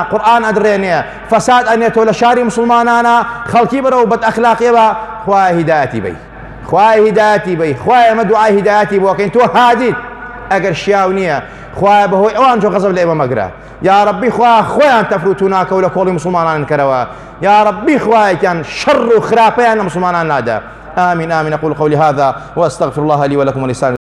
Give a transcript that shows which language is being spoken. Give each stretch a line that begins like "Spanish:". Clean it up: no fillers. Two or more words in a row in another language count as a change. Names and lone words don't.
Central Kurdish: قورئان ئەدرێنێ فەساد ئەنێتەوە لە شاری مسلمانانە خەڵکی بەرەو بەد ئەخلاقیەوە خوای هیدایەتی بەی خوای هیدایەتی بەی خوای ئەمە دوعای هیدایەتی بۆکەین تۆ هادیت ئەگەر شیاو نییە خوای بەهۆی ئەوان چۆن غەزەب لە ئێمە مەگرە
Arabic: یا ربی
Central Kurdish: خوای خۆیان تەفروت و ناکە و لە کۆڵی مسلمانان کەرەوە
Arabic: یا ربی
Central Kurdish: خوایەکیان شەڕ و خراپەیان لە مسلمانان نادە
Arabic: آمين آمين أقول قولي هذا وأستغفر الله لي ولكم ولسائر